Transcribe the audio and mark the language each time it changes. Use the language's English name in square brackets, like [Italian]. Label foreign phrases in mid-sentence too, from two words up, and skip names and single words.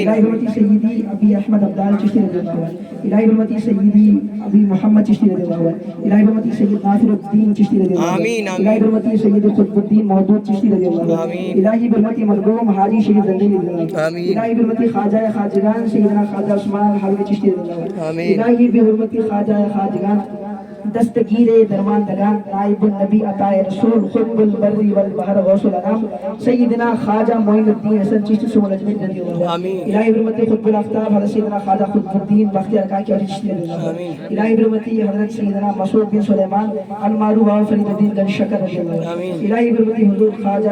[Persian] الہی برحمت سیدی ابی احمد عبدال چشتی [Arabic] رضی اللہ عنہ [Persian] الہی برحمت سیدی ابی محمد چشتی [Arabic] رضی اللہ عنہ [Persian] الہی برحمت سید ناصر الدین چشتی [Arabic] رضی اللہ عنہ [Persian] آمین الہی برحمت سید قطب الدین مودود چشتی [Arabic] رضی اللہ عنہ [Persian] آمین الہی برحمت مرحوم حاجی شریف زندگی [Arabic] رضی اللہ عنہ [Persian] آمین الہی برحمت خواجہ خواجگان سیدنا خواجہ عثمان حلوی چشتی [Arabic] رضی اللہ عنہ [Persian] آمین الہی برحمت خواجہ خواجگان دستگیر درمان دگان نائب النبی عطا رسول خطب البر والبحر غوث الانام سیدنا خواجہ معین الدین حسن چشتی سمول اجمیر [Arabic] رضی اللہ عنہ [Persian] آمین الہی برحمت خطب الافتاب حضرت سیدنا خواجہ قطب الدین بختیار کاکی علی چشتی [Arabic] رضی اللہ عنہ [Persian] الہی برحمت حضرت سیدنا مسعود بن سلیمان المعروف و فرید الدین گنج شکر [Arabic] رضی اللہ عنہ [Persian] الہی برحمت حضور خواجہ